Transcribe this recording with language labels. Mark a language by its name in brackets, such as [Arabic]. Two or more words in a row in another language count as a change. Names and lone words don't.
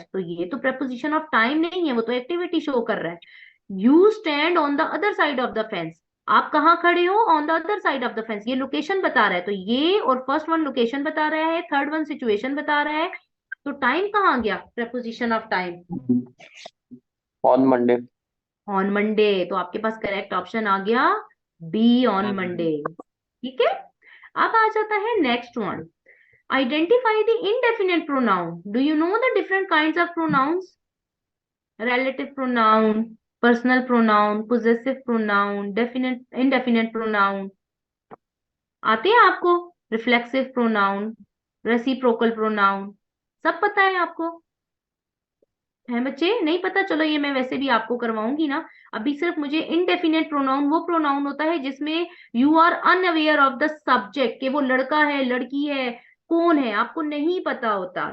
[Hindi] तो ये तो [English] proposition of time [Hindi] नहीं है, वो तो [English] activity show [Hindi] कर रहा है. [English] you stand on the other side of the fence. [Hindi] आप कहाँ खड़े हो? [English] on the other side of the fence. [Hindi] ये लोकेशन बता रहा है, तो ये और [English] first one location [Hindi] बता रहा है, [English] third one situation [Hindi] बता रहा है. तो टाइम कहाँ गया? [English] proposition of time on Monday. on Monday. [Hindi] तो आपके पास [English] correct option [Hindi] आ गया बी, [English] on Monday, [Hindi] ठीक है. अब आ जाता है [English] next one, identify the indefinite pronoun. do you know the different kinds of pronouns? relative pronoun, personal pronoun, possessive pronoun, definite, indefinite pronoun. [Hindi] आते हैं आपको? [English] reflexive pronoun, reciprocal pronoun, [Hindi] सब पता है आपको? है बच्चे? नहीं पता? चलो ये मैं वैसे भी आपको करवाऊंगी ना। अभी सिर्फ मुझे [English] indefinite pronoun [Hindi] वो प्रोनाउन होता है जिसमें [English] you are unaware of the subject, [Hindi] कि वो लड़का है, लड़की है, कौन है, आपको नहीं पता होता।